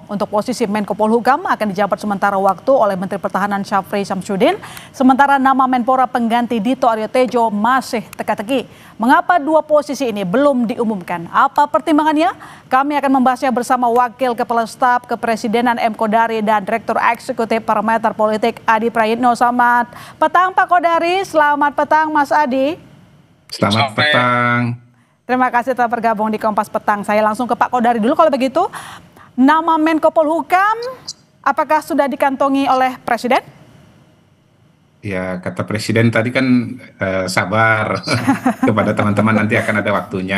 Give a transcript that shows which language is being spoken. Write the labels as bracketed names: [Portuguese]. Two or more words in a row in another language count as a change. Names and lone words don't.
[Indonesian] Untuk posisi Menko Polhukam akan dijabat sementara waktu oleh Menteri Pertahanan Syafri Samsudin, sementara nama Menpora pengganti Dito Aryo Tejo masih teka-teki. Mengapa dua posisi ini belum diumumkan? Apa pertimbangannya? Kami akan membahasnya bersama Wakil Kepala Staf Kepresidenan M. Kodari dan Direktur Eksekutif Parameter Politik Adi Prayitno. Selamat petang Pak Kodari, selamat petang Mas Adi. Selamat petang. Terima kasih telah bergabung di Kompas Petang. Saya langsung ke Pak Kodari dulu kalau begitu. Nama Menko Polhukam apakah sudah dikantongi oleh Presiden? Ya, kata Presiden tadi kan sabar kepada teman-teman, nanti akan ada waktunya.